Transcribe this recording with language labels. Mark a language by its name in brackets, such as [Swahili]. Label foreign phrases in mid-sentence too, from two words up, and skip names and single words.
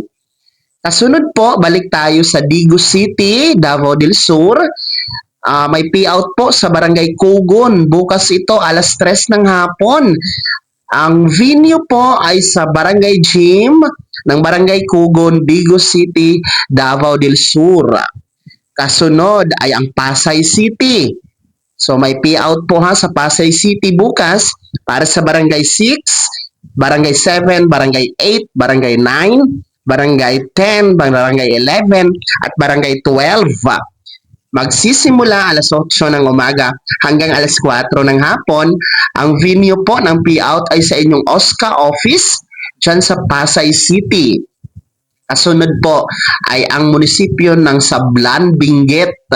[Filipino] Kasunod po, balik tayo sa Digo City, Davao del Sur. May payout po sa Barangay Kugon. Bukas ito, alas 3 ng hapon. Ang venue po ay sa Barangay Gym ng Barangay Kugon, Digo City, Davao del Sur. Kasunod ay ang Pasay City. So may payout po ha sa Pasay City bukas para sa Barangay 6, Barangay 7, Barangay 8, Barangay 9, Barangay 10, Barangay 11, at Barangay 12. Magsisimula alas 8 ng umaga hanggang alas 4 ng hapon. Ang venue po ng payout ay sa inyong OSCA office dyan sa Pasay City. Kasunod po ay ang munisipyo ng Sablan, Benguet.